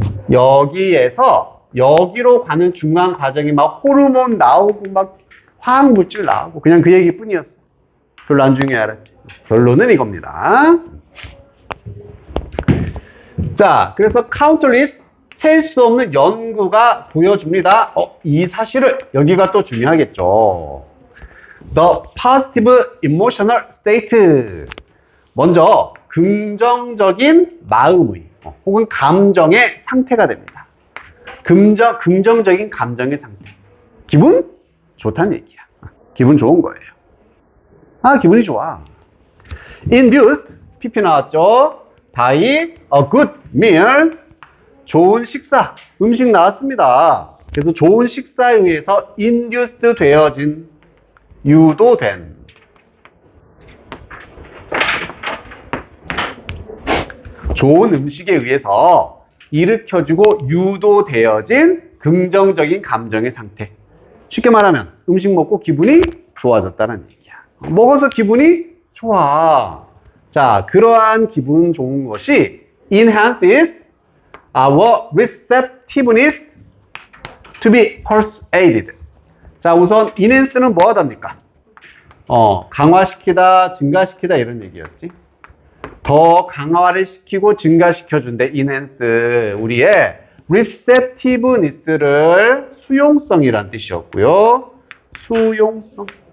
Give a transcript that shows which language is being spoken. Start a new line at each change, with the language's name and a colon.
Korean: 여기에서 여기로 가는 중간 과정이 막 호르몬 나오고 막 화학물질 나오고 그냥 그 얘기뿐이었어. 별로 안 중요해, 알았지? 결론은 이겁니다. 자, 그래서 countless, 셀 수 없는 연구가 보여줍니다. 이 사실을, 여기가 또 중요하겠죠.
English: The positive emotional state.
Korean: 먼저 긍정적인 마음의 혹은 감정의 상태가 됩니다. 긍정적인 감정의 상태. 기분 좋다는 얘기야. 기분 좋은 거예요. 기분이 좋아.
English: Induced, PP
Korean: 나왔죠?
English: By a good meal,
Korean: 좋은 식사, 음식 나왔습니다. 그래서 좋은 식사에 의해서 induced 되어진, 유도된. 좋은 음식에 의해서 일으켜주고 유도되어진 긍정적인 감정의 상태. 쉽게 말하면 음식 먹고 기분이 좋아졌다는 얘기야. 먹어서 기분이 좋아. 자, 그러한 기분 좋은 것이
English: enhances our receptiveness to be persuaded.
Korean: 자, 우선 enhance는 뭐 하답니까? 강화시키다, 증가시키다 이런 얘기였지. 더 강화를 시키고 증가시켜준대. enhance, 우리의 receptiveness를 수용성이란 뜻이었고요. 수용성.